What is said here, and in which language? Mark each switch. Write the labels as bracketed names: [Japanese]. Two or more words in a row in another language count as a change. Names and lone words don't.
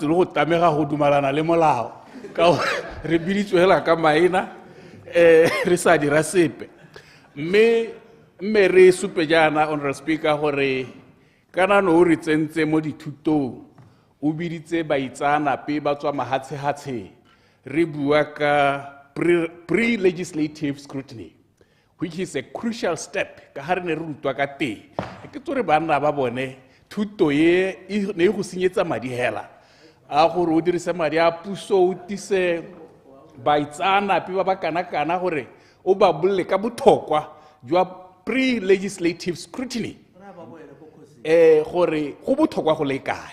[Tswana] tlile go tamega go dumalana le molao ka re biditswe hela ka maina re sa dira sepe mme re supe jaana [English] honorable speaker [Tswana] gore kana no re tsentse mo dithutong o biditse baitsanape ba tswa mahatshe-hatshe re bua ka [English] pre-legislative scrutiny, which is a crucial step [Tswana] ka ha re ne re rutwa ka teng. Ke tsore banna ba bone thuto ye ne go senyetsa madi hela a gore o dirise madi a puso o tise baitsanape ba ba kana-kana gore o ba bolle ka bothokwa jwa [English] pre-legislative scrutiny [Tswana] gore go bothokwa go le kae.